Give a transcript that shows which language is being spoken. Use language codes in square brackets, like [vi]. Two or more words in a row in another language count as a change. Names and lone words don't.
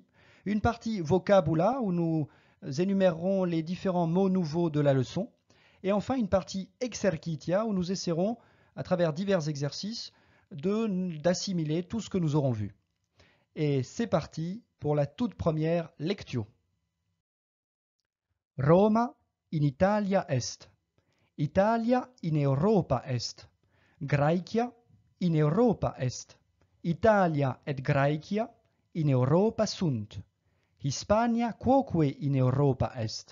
[fr] Une partie vocabula, où nous énumérerons les différents mots nouveaux de la leçon. Et enfin une partie exercitia, où nous essaierons, à travers divers exercices, d'assimiler tout ce que nous aurons vu. Et c'est parti pour la toute première lectio. [la] Roma in Italia est. Italia in Europa est. Graecia in Europa est. Italia et Graecia in Europa sunt. Hispania quoque in Europa est.